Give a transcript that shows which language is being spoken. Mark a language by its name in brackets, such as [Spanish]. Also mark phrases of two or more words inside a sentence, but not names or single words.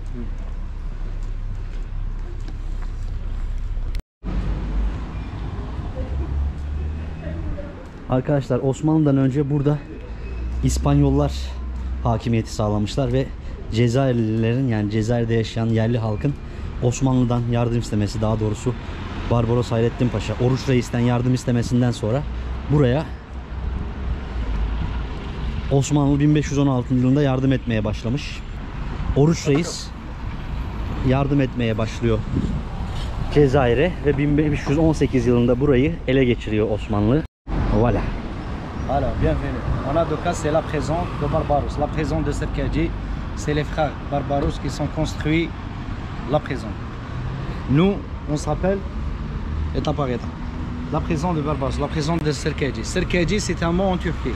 [Turkish] Arkadaşlar Osmanlı'dan önce burada İspanyollar hakimiyeti sağlamışlar ve Cezayirlilerin, yani Cezayir'de yaşayan yerli halkın Osmanlı'dan yardım istemesi, daha doğrusu Barbaros Hayrettin Paşa Oruç Reis'ten yardım istemesinden sonra buraya Osmanlı 1516 yılında yardım etmeye başlamış. Oruç Reis yardım etmeye başlıyor Cezayir'e ve 1518 yılında burayı ele geçiriyor Osmanlı. [French] Voilà. Alors, bienvenue. On a deux cas, c'est la présence de Barbaros. La présence de Serkadji, c'est les frères Barbaros qui sont construits la présence. Nous, on s'appelle étape par étape. La présence de Barbaros, la présence de Serkadji. Serkadji, c'est un mot en Turquie.